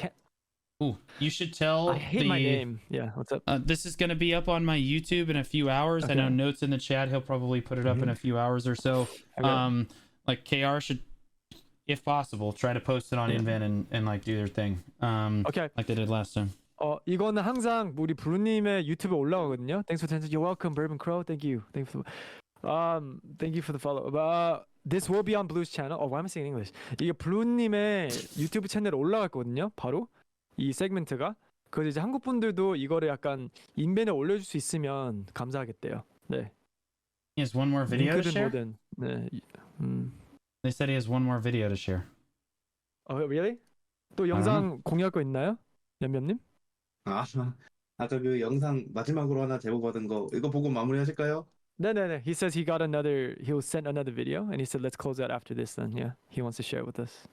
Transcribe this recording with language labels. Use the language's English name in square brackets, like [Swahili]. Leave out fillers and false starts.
[English] should- Ooh, you should tell I hate my name. Yeah. What's up? This is going to be up on my YouTube in a few hours. I know Okay. Notes in the chat. He'll probably put it up in a few hours or so. Okay. Like KR should, if possible, try to post it on Yeah. Invent and like do their thing. Okay. Like they did last time. [Korean] 이거는 항상 우리 브루님의 유튜브에 올라가거든요. [English] Thanks for attention. You're welcome, Bourbon Crow. Thank you. Thank you for the follow. This will be on Blue's channel. Why am I saying English? [Korean] 이게 블루님의 유튜브 채널에 올라갈 거거든요. 바로 이 세그멘트가. 그래서 이제 한국 분들도 이거를 약간 인벤에 올려줄 수 있으면 감사하겠대요. 네. [English] He has one more video to [Korean] 링크든 [English] share. [Korean] 뭐든. 네. [English] They said he has one more video to share. Really? [Korean] 또 영상 공유할 거 있나요? 얌얌님? 아까 그 영상 마지막으로 하나 제보 받은 거 이거 보고 마무리하실까요? 네네네. [English] He says he'll send another video and he said let's close out after this then. Yeah. He wants to share it with us.